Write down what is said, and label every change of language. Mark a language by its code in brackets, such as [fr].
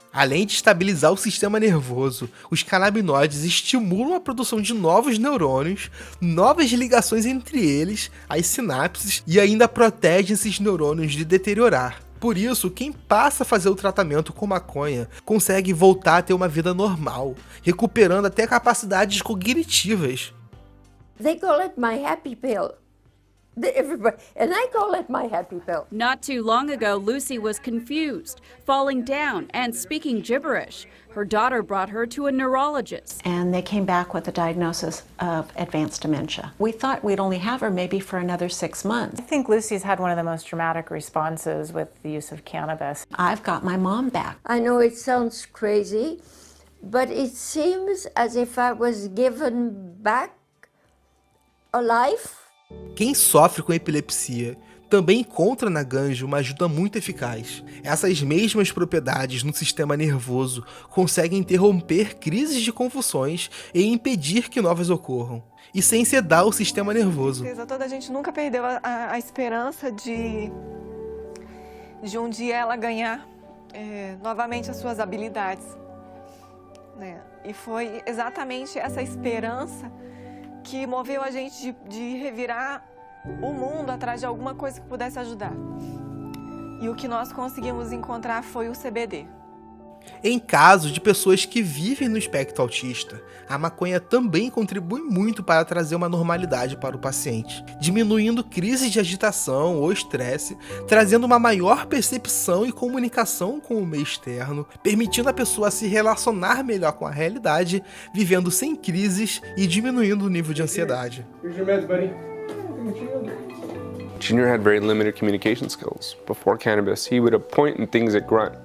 [pt] Além de estabilizar o sistema nervoso, os canabinoides estimulam a produção de novos neurônios, novas ligações entre eles, as sinapses, e ainda protegem esses neurônios de deteriorar. Por isso, quem passa a fazer o tratamento com maconha consegue voltar a ter uma vida normal, recuperando até capacidades cognitivas. [en] They call it my happy pill. Everybody, and I call it my happy pill. Not too long ago, Lucy was confused, falling down and speaking gibberish. Her daughter brought her to a neurologist. And they came back with a diagnosis of advanced dementia. We thought we'd only have her maybe for another 6 months. I think Lucy's had one of the most dramatic responses with the use of cannabis. I've got my mom back. I know it sounds crazy, but it seems as if I was given back a life. [pt] Quem sofre com epilepsia também encontra na ganja uma ajuda muito eficaz. Essas mesmas propriedades no sistema nervoso conseguem interromper crises de convulsões e impedir que novas ocorram, e sem sedar o sistema nervoso. Toda a gente nunca perdeu a esperança de um dia ela ganhar novamente as suas habilidades, né? E foi exatamente essa esperança que moveu a gente de revirar o mundo atrás de alguma coisa que pudesse ajudar. E o que nós conseguimos encontrar foi o CBD. Em casos de pessoas que vivem no espectro autista, a maconha também contribui muito para trazer uma normalidade para o paciente, diminuindo crises de agitação ou estresse, trazendo uma maior percepção e comunicação com o meio externo, permitindo a pessoa se relacionar melhor com a realidade, vivendo sem crises e diminuindo o nível de ansiedade. [en] Here's your meds, buddy. Junior had very limited communication skills. Before cannabis, he would point and things at Grunt.